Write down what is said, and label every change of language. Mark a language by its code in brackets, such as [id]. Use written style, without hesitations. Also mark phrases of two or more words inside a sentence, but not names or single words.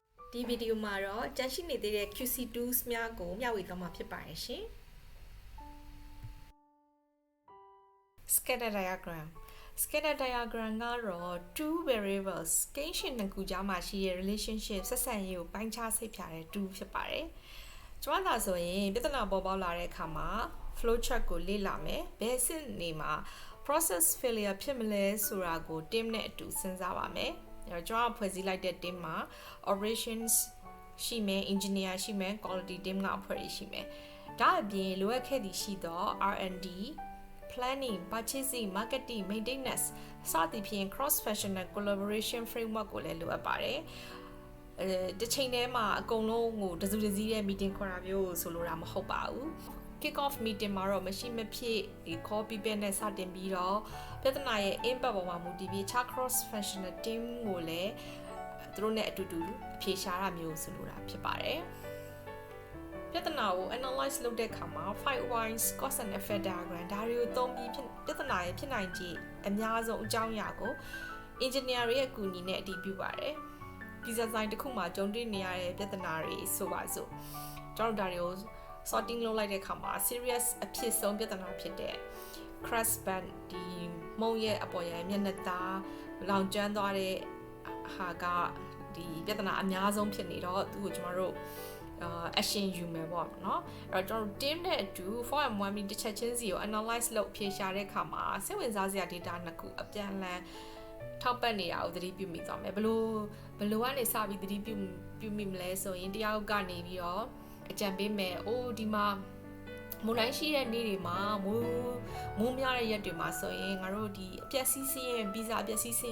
[my] ဒီဗီဒီယိုမှာတော့ကြန့်ရှိနေသေးတဲ့ [en] QC tools [my] များကိုမျှဝေသွားမှာဖြစ်ပါတယ်ရှင် [en] Scatter diagram Scatter diagram [my] ကတော့ [en] two variables [my] ကိန်းရှင်နှစ်ခုကြားမှာရှိတဲ့ relationship ဆက်ဆံရေးကိုပိုင်းခြားစိတ်ဖြာတဲ့ tool ဖြစ် ပါတယ်ကျွန်တော်သာဆိုရင်ပြဿနာပေါ်ပေါက်လာတဲ့အခါမှာ [en] flow chart [my] ကိုလေ့လာမယ်ဘယ်အဆင့်နေမှာ [en] process failure [my] ဖြစ်မလဲဆိုတာကို team နဲ့ အတူစဉ်းစားပါမယ်ကျွန်တော်ဖွဲ့စည်းလိုက်တဲ့ team မှာ operations ရှိမယ် engineer ရှိမယ် [en] quality team [my] ကအဖွဲ့ရှိမယ် ဒါအပြင်လိုအပ်ခဲ့သည့်ရှိသော [en] R&D planning purchasing marketing maintenance [my] စသည်ဖြင့် [en] cross functional collaboration framework [my] ကိုလည်းလိုအပ်ပါတယ်တစ်ချိန်တည်းမှာအကုန်လုံးကိုတစုတစည်းတဲ့ meeting ခေါ်တာမျိုးဆိုလိုတာမဟုတ်ပါဘူး [en] kick off meeting [my] မှာတော့မရှိမဖြစ်ဒီ [en] call people [my] နဲ့စတင်ပြီးတော့ပြဿနာရဲ့ impact ပေါ်မှာမူတည်ပြီး [en] cross functional team [my] ကိုလည်းသူ တို့နဲ့အတူတူအဖြေရှာတာမျိုးဆိုလိုတာဖြစ်ပါတယ်ပြဿနာကို analyze လုပ်တဲ့အခါမှာ [en] five whys cause and effect diagram [my] ဒါတွေကိုသုံးပြီးပြဿနာ ရဲ့ဖြစ်နိုင်ခြေအများဆုံးအကြောင်းအရာကို engineer ရဲ့အကူအညီနဲ့အတည်ပြုပါတယ်ဒီဇိုင်းတစ်ခုမှာကြုံတွေ့နေရတဲ့ပြဿနာတွေဆိုပါစို့ကျွန်တော်ဒါတွေကို sorting လုပ်လိုက်တဲ့အခါမှာ serious အဖြစ်ဆုံးပြဿနာဖြစ်တဲ့ [en] crash band [my] ဒီမုံရဲ့အပေါ်ရမျက်နှာသားလောင်ကျွမ်းသွားတဲ့ဟာကဒီပြဿနာအများဆုံးဖြစ်နေတော့သူ့ကိုကျွန်တော်တို့action ယူမယ်ပေါ့နော်အဲ့တော့ကျွန်တော် team နဲ့အတူ [en] for and one [my] တစ်ချက်ချင်းစီကို analyze လုပ်ဖြေရှာ တဲ့အခါမှာစိတ်ဝင်စားစရာ data နှစ်ခုအပြန်အလှန်ထောက်ပံ့နေတာကိုသတိပြုမိသွားမယ်ဘလို့ကနေစပြီးသတိပြုမိမလဲဆိုရင်တယောက်ကနေပြီးတော့အကြံပေးမယ်အိုးဒီမှာမုန်တိုင်းရှိတဲ့နေ့တွေမှာမိုးများတဲ့ရက်တွေမှာဆိုရင်ငါတို့ဒီအပျက်စီးစင်းရဲ့ဗီဇာအပျက်စီးစင်းရ